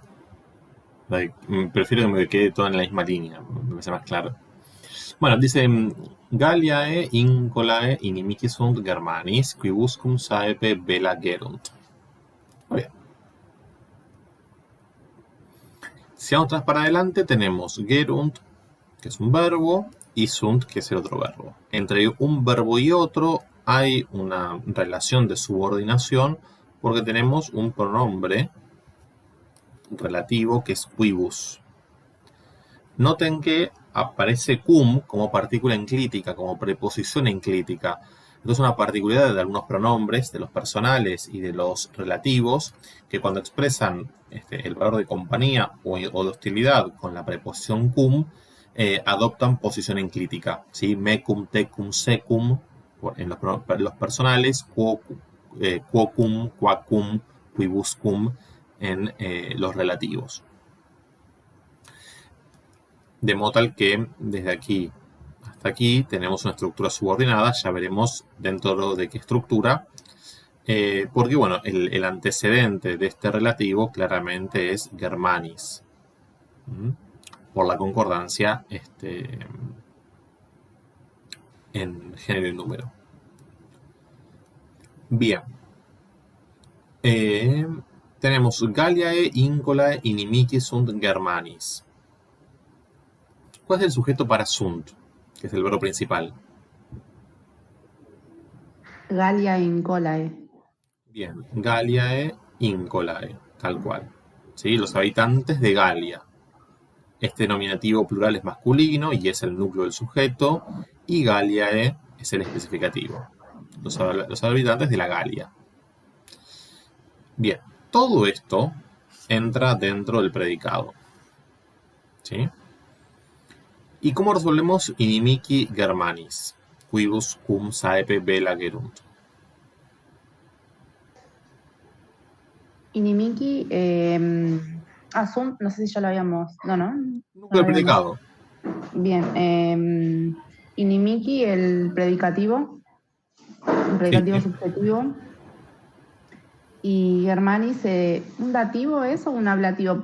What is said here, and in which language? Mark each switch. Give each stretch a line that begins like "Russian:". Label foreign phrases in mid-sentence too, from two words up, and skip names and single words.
Spanish: Prefiero que me quede todo en la misma línea, me parece más claro. Bueno, dice
Latin: Galliae incolae inimici sunt Germanis, quibuscum saepe bella gerunt.
Spanish: Muy bien. Si vamos atrás para adelante, tenemos gerunt, que es un verbo, y sunt, que es el otro verbo. Entre un verbo y otro hay una relación de subordinación porque tenemos un pronombre relativo que es quibus. Noten que aparece cum como partícula enclítica, como preposición enclítica. Esto es una particularidad de algunos pronombres, de los personales y de los relativos, que cuando expresan el valor de compañía o de hostilidad con la preposición cum, adoptan posición enclítica. ¿Sí?
Latin: Mecum, tecum, secum,
Spanish: en los personales,
Latin: quocum, quacum, quibuscum
Spanish: en los relativos. De modo tal que desde aquí hasta aquí tenemos una estructura subordinada, ya veremos dentro de qué estructura, porque bueno, el antecedente de este relativo claramente es Germanis, por la concordancia en género y número. Bien.
Latin: Tenemos Galliae incolae inimici sunt Germanis.
Spanish: ¿Cuál es el sujeto para sunt? Que es el verbo principal.
Latin: Gallia incolae. Bien, Galliae incolae,
Spanish: tal cual. ¿Sí? Los habitantes de Galia. Este nominativo plural es masculino y es el núcleo del sujeto, y Galliae es el especificativo. Los habitantes de la Galia. Bien, todo esto entra dentro del predicado. ¿Sí? ¿Y cómo resolvemos
Latin: inimici Germanis? Quibus cum saepe bella gerunt.
Spanish: Inimiki, Asum, no sé si ya lo habíamos. No. Núcleo del predicado. Bien. Inimiki, el predicativo Sí, subjetivo. Y Germanis, ¿un dativo es o un ablativo?